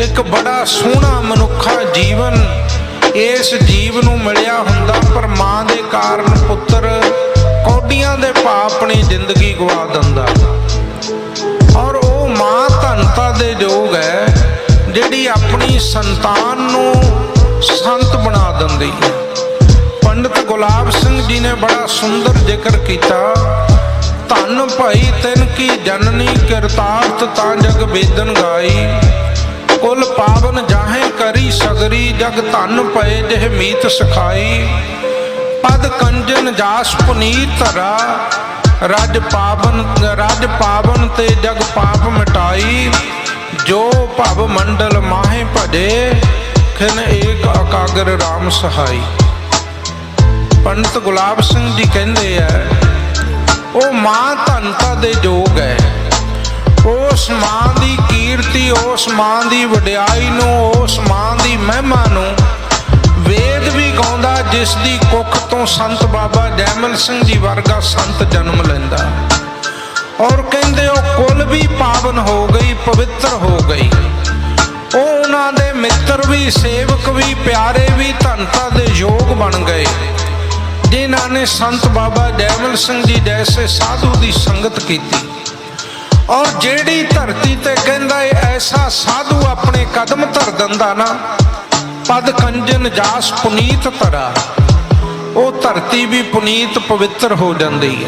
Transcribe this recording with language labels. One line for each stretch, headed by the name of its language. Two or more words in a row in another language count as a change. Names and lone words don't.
Punjabi: ਇਕ ਬੜਾ ਸੋਹਣਾ ਮਨੁੱਖਾ ਜੀਵਨ ਇਸ ਜੀਵ ਨੂੰ ਮਿਲਿਆ ਹੁੰਦਾ, ਪਰ ਮਾਂ ਦੇ ਕਾਰਣ ਪੁੱਤਰ ਕੌਡੀਆਂ ਦੇ ਭਾਅ ਆਪਣੀ ਜ਼ਿੰਦਗੀ ਗਵਾ ਦਿੰਦਾ। ਔਰ ਵੋ ਮਾਂ ਧੰਨਤਾ ਦੇ ਯੋਗ ਹੈ ਜਿਹੜੀ ਆਪਣੀ ਸੰਤਾਨ ਨੂੰ ਸੰਤ ਬਣਾ ਦਿੰਦੀ ਹੈ।
Hindi: पंडित गुलाब सिंह जी ने बड़ा सुंदर जिक्र किया,
Braj: धन भाई तिन की जननी किरतार्थ ता जग वेदन गाई, कुल पावन जाहे करी सगरी जग धन पए जिह मीत सिखाई। पद कंजन जास पुनीत धरा रज पावन ते जग पाप मिटाई, जो भव मंडल माहे भजे खिन एक अकागर राम सहाई।
Punjabi: पंडित गुलाब सिंह जी
Hindi: कहते हैं,
Punjabi: ਵੋ ਮਾਂ ਧੰਨਤਾ ਦੇ ਜੋਗ ਹੈ, ਉਸ ਮਾਂ ਦੀ ਕੀਰਤੀ, ਉਸ ਮਾਂ ਦੀ ਵਡਿਆਈ ਨੂੰ, ਉਸ ਮਾਂ ਦੀ ਮਹਿਮਾ ਨੂੰ ਵੇਦ ਭੀ ਗਾਉਂਦਾ, ਜਿਸ ਦੀ ਕੁੱਖ ਤੋਂ ਸੰਤ ਬਾਬਾ ਜੈਮਲ ਸਿੰਘ ਜੀ ਵਰਗਾ ਸੰਤ ਜਨਮ ਲੈਂਦਾ। ਔਰ ਕਹਿੰਦੇ ਓ ਕੁਲ ਭੀ ਪਾਵਨ ਹੋ ਗਈ, ਪਵਿੱਤਰ ਹੋ ਗਈ। ਓ ਉਨ੍ਹਾਂ ਦੇ ਮਿੱਤਰ ਭੀ, ਸੇਵਕ ਭੀ, ਪਿਆਰੇ ਭੀ ਧੰਨਤਾ ਦੇ ਯੋਗ ਬਣ ਗਏ, ਜਿਨ੍ਹਾਂ ਨੇ ਸੰਤ ਬਾਬਾ ਜੈਮਲ ਸਿੰਘ ਜੀ
Hindi: जैसे साधु की संगत की।
Punjabi: ਔਰ ਜੇੜ੍ਹੀ ਧਰਤੀ ਤੇ ਕਹਿੰਦਾ ਐਸਾ ਸਾਧੂ ਆਪਣੇ ਕਦਮ ਧਰ ਦਿੰਦਾ ਨਾ,
Braj: पद कंजन जास पुनीत धरा,
Hindi: वो धरती भी पुनीत पवित्र हो जाती है।